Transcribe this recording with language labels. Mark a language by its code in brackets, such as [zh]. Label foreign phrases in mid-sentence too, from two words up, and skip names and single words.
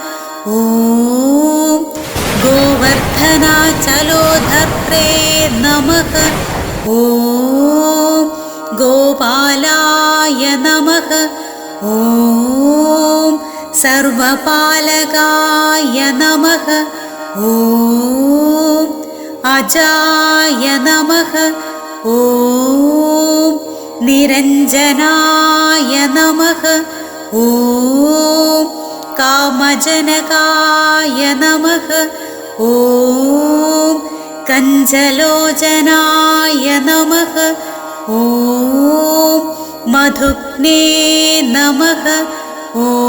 [sa] ഓം ഗോവർദ്ധനാചലോധർത്രേ നമഃ. ഓം ഗോപാലായ നമഃ. ഓം സർവപാലകായ നമഃ. ഓം അജായ നമഃ. ॐ निरञ्जनाय नमः ॐ कामजनकाय नमः ॐ कञ्जलोचनाय नमः ॐ मधुग्ने नमः ॐ